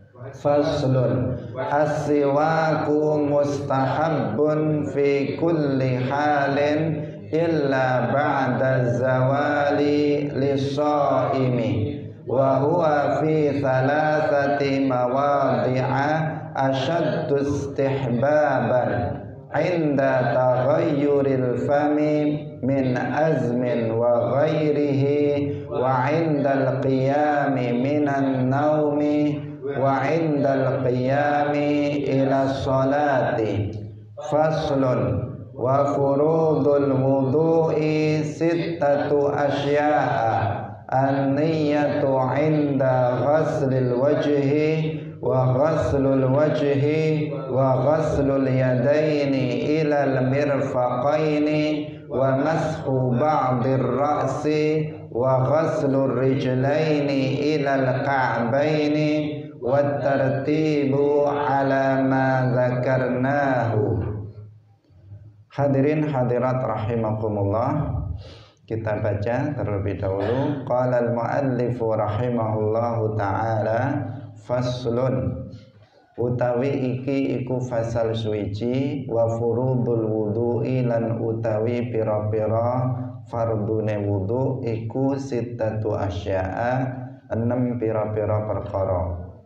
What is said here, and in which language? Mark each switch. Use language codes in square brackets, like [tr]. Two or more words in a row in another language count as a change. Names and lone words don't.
[ar] فصل السواك مستحب في كل حال إلا بعد الزوال للصائم وهو في ثلاثة مواضع أشد استحبابا عند تغير الفم من أزم وغيره وعند القيام من النوم وعند القيام إلى الصلاة. فصل وفروض الوضوء ستة أشياء النية عند غسل الوجه وغسل الوجه وغسل اليدين إلى المرفقين ومسح بعض الرأس وغسل الرجلين إلى الكعبين والترتيب على ما ذكرناه. [id] Hadirin hadirat rahimakumullah, kita baca terlebih dahulu. [ar] قال المؤلف رحمه الله تعالى فصل [jv] utawi iki iku fasal suwiji [ar] وفروض الوضوء [jv] lan utawi pira-pira fardune wudu iku [ar] ستة أشياء [jv] 6 pira-pira perkara.